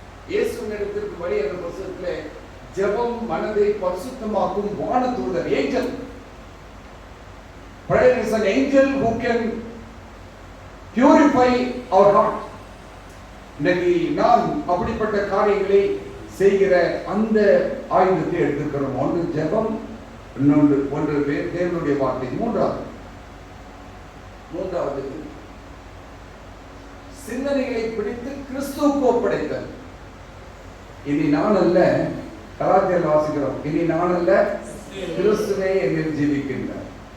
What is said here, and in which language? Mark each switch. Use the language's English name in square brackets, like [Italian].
[Tamil] இயேசுவினிடத்திற்கு வழி என்ற புத்தகத்திலே ஜெபம் மனதை பரிசுத்தமாக்கும் வானதூதர். [English] Angel. Prayer is an angel who can purify our heart. [Tamil] இன்னைக்கு நாம் அப்படிப்பட்ட காரியங்களை செய்கிற அந்த ஆயுதத்தை எடுத்துக்கிறோம். ஒன்று ஜெபம், ஒன்று தேவனுடைய வார்த்தை. மூன்றாவது சிந்தனைகளை பிடித்து கிறிஸ்துவுக்கு ஒப்படைத்தல். இனி நான் அல்ல, கலாத்தியர் வாசிக்கிறோம், இனி நான் அல்ல, கிறிஸ்துவே என்னில் ஜீவிக்கின்றார்.